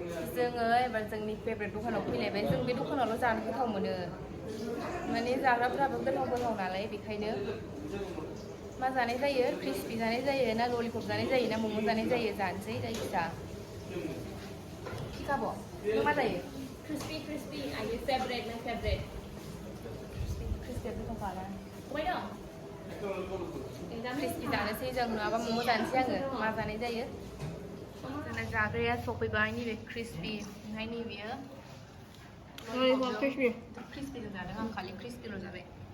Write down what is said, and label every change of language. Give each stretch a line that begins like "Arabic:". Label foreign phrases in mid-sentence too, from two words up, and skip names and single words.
Bodo: जोङो एबार जोंनि फेभरेट दखानाव फैलायबाय जों बे दखानावल' जानो गोथाव मोनो माने जाग्राफ्राबो गोथाव नालाय बेखायनो मा जानाय जायो क्रिस्पि जानाय जायो ना ललिपप जानाय जायो ना मम' जानाय जायो जानोसै जायखिया खिखाब' नों मा जायो
English: crispy आंनि favorite my favorite
Bodo: क्रिस्पिया गोथावखाना अबाय दं क्रिस्पि जानोसै जों नङाबा मम' जानोसै आङो मा जानाय जायो जोंना जाग्राया सफैबाय नैबे क्रिस्पि ओमफ्राय नैबेयो क्रिस्पिल' जादों आं खालि क्रिस्पिल' जाबाय